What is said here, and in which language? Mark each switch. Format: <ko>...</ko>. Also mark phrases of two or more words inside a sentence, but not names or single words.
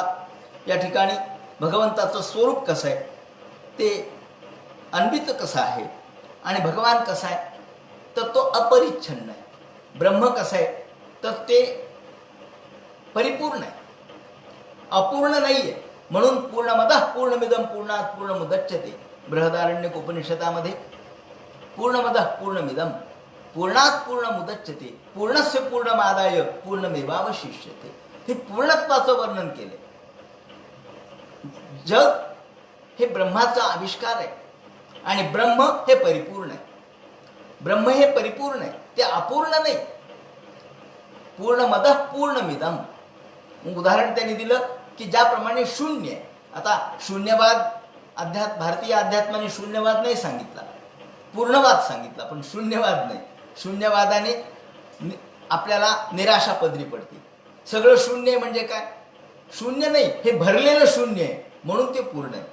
<mr>या ठिकाणी भगवंताचं स्वरूप कसं आहे, ते अन्वित कसं आहे आणि भगवान कसा आहे तर तो अपरिच्छिन्न आहे. ब्रह्म कसं आहे तर ते परिपूर्ण आहे, अपूर्ण नाही आहे.</mr> <sa>म्हणून पूर्णमदः पूर्णमिदं पूर्णात् पूर्णमुदच्यते बृहदारण्यक उपनिषदामध्ये पूर्णमदः पूर्णमिदं पूर्णात् पूर्णमुदच्यते पूर्णस्य पूर्णमादाय पूर्णमेवावशिष्यते.</sa> <mr>हे पूर्णत्वाचं वर्णन केले. जग हे ब्रह्माचा आविष्कार आहे आणि ब्रह्म हे परिपूर्ण आहे. ब्रह्म हे परिपूर्ण आहे, ते अपूर्ण नाही.</mr> <sa>पूर्णमदः पूर्णमिदं</sa> <mr>उदाहरण त्यांनी दिलं की ज्याप्रमाणे शून्य आहे. आता शून्यवाद भारतीय अध्यात्माने शून्यवाद नाही सांगितला, पूर्णवाद सांगितला, पण शून्यवाद नाही. शून्यवादाने आपल्याला निराशा पदरी पडते. सगळं शून्य आहे म्हणजे काय? शून्य नाही, हे भरलेलं शून्य आहे म्हणून ते पूर्ण आहे.</mr>